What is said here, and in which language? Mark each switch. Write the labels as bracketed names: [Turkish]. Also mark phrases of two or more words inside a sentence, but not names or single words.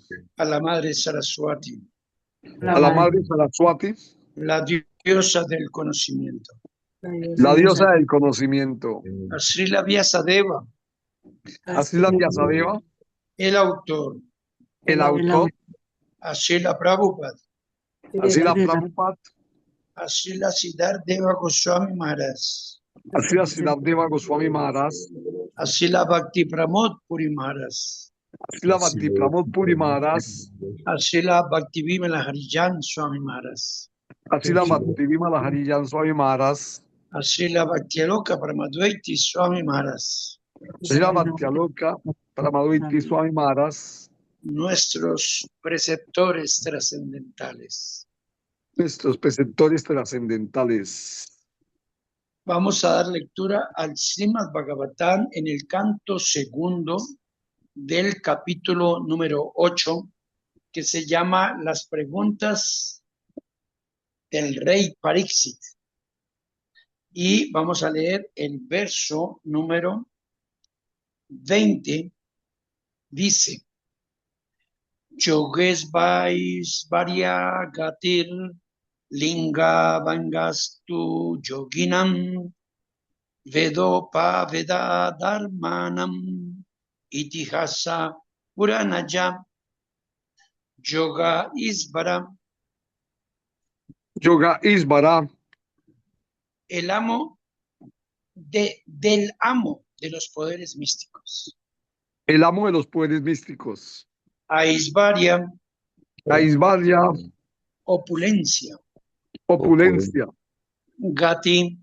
[Spanish] a la Madre Saraswati, a la Madre Saraswati, la diosa del conocimiento, la diosa del conocimiento, a Srila Vyasadeva, a Srila Vyasadeva, el autor, el autor, a Srila Prabhupada, a Srila Prabhupada, a Srila Siddhartha Goswami Maharaj, a Srila Siddhartha Goswami Maharaj, a Srila Bhakti Pramod Puri Maharaj, a Srila Bhakti Pramod Puri Maharaj, a Srila Bhakti Vimala Harijan Swami Maharaj, a Srila Bhakti Vimala Harijan Swami Maharaj, a Srila Bhakti Aloka Paramadvaiti Swami Maharaj, Srila Bhakti Aloka Paramadvaiti Swami Maharaj, nuestros preceptores trascendentales. nuestros preceptores trascendentales. Vamos a dar lectura al Srimad Bhagavatam en el canto segundo del capítulo número 8, que se llama Las preguntas del rey Pariksit. Y vamos a leer el verso número 20. [Sanskrit] Dice: Yoges vais varia gatir linga vangastu yoginam vedopa veda dharmanam itihasa puranaya yoga isvara. Yoga Isvara, [Spanish] El amo del amo de los poderes místicos. el amo de los poderes místicos. Aisvarya, Aisvarya, opulencia. opulencia. Gati,